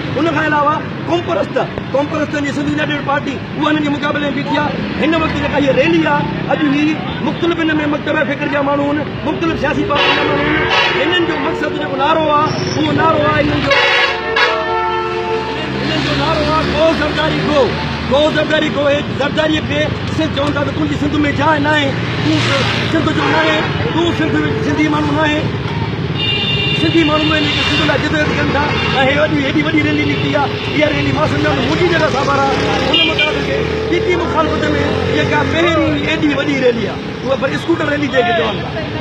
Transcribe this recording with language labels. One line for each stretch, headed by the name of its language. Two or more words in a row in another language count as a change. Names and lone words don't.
Sindhi: उनखां अलावा कॉम्परस्तनि जी सिंध यूनाइटेड पार्टी उहा हिननि जे मुक़ाबले में बीठी आहे। हिन वक़्तु जेका हीअ रैली आहे, अॼु ही मुख़्तलिफ़ हिन में मकतब फ़िक्र जा माण्हू आहिनि, मुख़्तलिफ़ सियासी पार्टी जा माण्हू आहिनि। हिननि जो मक़सदु जेको नारो आहे उहो नारो आहे हिननि जो नारो आहे गो ज़रदारी गो, गो ज़रदारी गो। ज़रदारीअ खे सिंध चवनि था त तुंहिंजी सिंध में जाइ न आहे, तूं सिंध जो न आहे, तूं सिंधी माण्हू न आहे। सिंधी माण्हू आहिनि जेके सिंध लाइ जिदत कनि था ऐं हेॾी वॾी रैली निकिती आहे। इहा रैली मां सम्झां थो मुंहिंजी जॻह सां उन मुताबिक़ पीपी मुखालिफ़त में जेका पहिरीं एॾी वॾी रैली आहे उहा पर स्कूटर रैली जेके चवनि था।